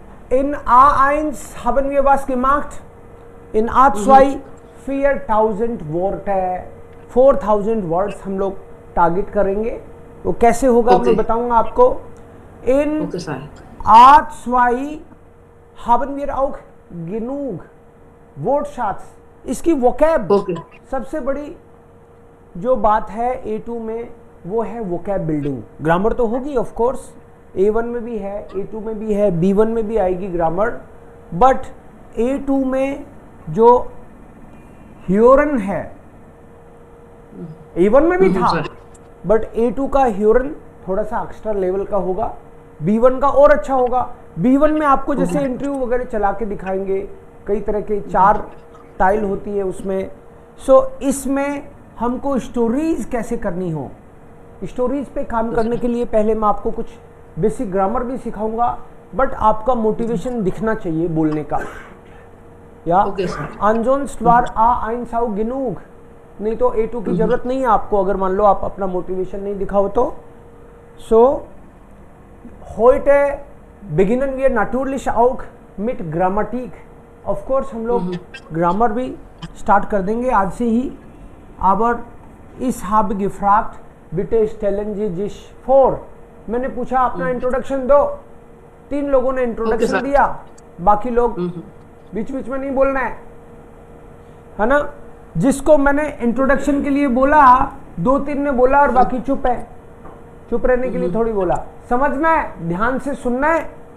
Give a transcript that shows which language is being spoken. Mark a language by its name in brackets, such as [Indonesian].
[German] in A1 haben wir was gemacht, in A2 4000 Worte, [Hindi] 4000 words हम लोग target करेंगे. वो कैसे होगा [English] Okay. [Hindi] मैं बताऊंगा आपको. In [English] Okay, sir. [German] A2 haben wir auch genug Wortschatz. [Hindi] इसकी vocab [English] Okay. [Hindi] सबसे बड़ी जो बात है A2 में वो है vocab बिल्डिंग. ग्रामर तो होगी ऑफ कोर्स, A1 में भी है, A2 में भी है, B1 में भी आएगी ग्रामर, बट A2 में जो ह्योरन है, A1 में भी था, सर. बट A2 का ह्योरन थोड़ा सा एक्स्ट्रा लेवल का होगा, B1 का और अच्छा होगा. B1 में आपको जैसे इंटरव्यू वगैरह चला के दिखाएंगे, कई तरह के 4 टाइल होती है उसमें. सो इसमें हमको स्टोरीज कैसे करनी हो, स्टोरीज पे काम करने के लिए पहले मैं आपको कुछ बेसिक ग्रामर भी सिखाऊंगा, बट आपका मोटिवेशन दिखना चाहिए बोलने का. या [English] Okay, sir. [German] ansonst war A1 auch genug. [Hindi] नहीं तो A2 की जरूरत नहीं है आपको, अगर मान लो आप अपना मोटिवेशन नहीं दिखाओ तो. [German] सो heute beginnen wir natürlich auch mit Grammatik. [Hindi] Of course हम लोग ग्रामर भी स्टार्ट कर देंगे आज से ही. [German] aber ich habe gefragt, bitte stellen Sie sich vor. [Hindi] मैंने पूछा अपना इंट्रोडक्शन दो. 3 लोगों ने इंट्रोडक्शन [English] sir. [Hindi] दिया, बाकी लोग बीच बीच में नहीं बोलना है ना. जिसको मैंने इंट्रोडक्शन के लिए बोला 2-3 ने बोला और बाकी चुप है. चुप रहने के लिए थोड़ी बोला, समझना है, ध्यान से सुनना है.